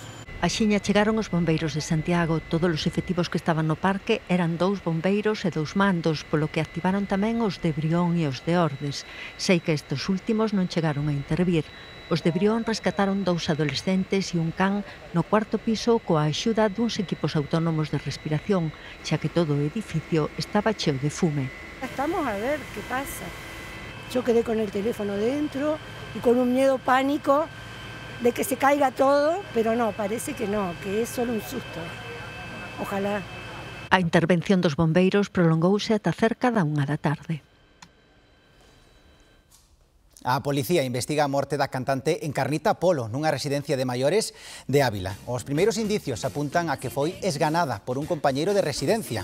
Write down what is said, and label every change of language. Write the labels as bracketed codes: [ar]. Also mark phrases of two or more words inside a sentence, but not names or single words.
[gl] Axiña chegaron os bombeiros de Santiago. Todos os efectivos que estaban no parque eran 2 bombeiros e 2 mandos, polo que activaron tamén os de Brión e os de Ordes. Sei que estes últimos non chegaron a intervir. Os de Brión rescataron 2 adolescentes e un can no 4º piso coa axuda duns equipos autónomos de respiración, xa que todo o edificio estaba cheo de fume. Estamos a ver qué pasa. [es] Yo quedé con el teléfono dentro y con un miedo pánico de que se caiga todo, pero no, parece que no, que es solo un susto. Ojalá. [gl] A intervención dos bombeiros prolongouse ata cerca da 1 da tarde. A policía investiga a morte da cantante Encarnita Polo nunha residencia de maiores de Ávila. Os primeiros indicios apuntan a que foi esganada por un compañeiro de residencia.